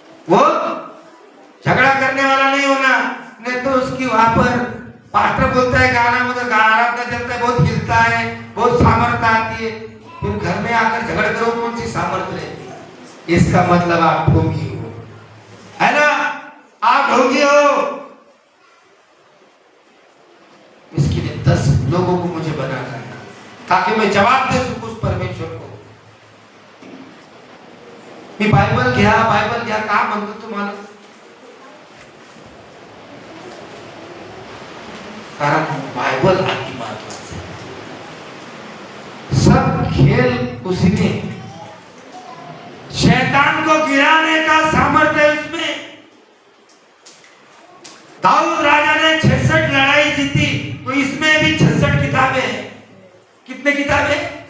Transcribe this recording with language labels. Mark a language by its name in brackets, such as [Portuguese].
[Hindi] वो झगड़ा करने वाला नहीं होना, नहीं तो उसकी वहां पर पास्टर बोलता है गाना, मतलब गाना चलता है, बहुत हिलता है, बहुत सामर्थ्य आती है, फिर घर में आकर झगड़ा करो, कौन सी सामर्थ्य रहती है? इसका मतलब आप ढोंगी हो, है ना? आप ढोंगी हो। इसके लिए 10 लोगों को मुझे बनाना है, ताकि मैं जवाब दे सकूं उस परमेश्वर को। [Marathi] मी बायबल घ्या का म्हणतो तुम्हाला? कारण बाइबल अति महत्वाचं है। [Hindi] सब खेल उसी में, शैतान को गिराने का सामर्थ्य है उसमें। दाऊद राजा ने 66 लड़ाई जीती, तो इसमें भी 66 किताबें हैं। कितने किताबें?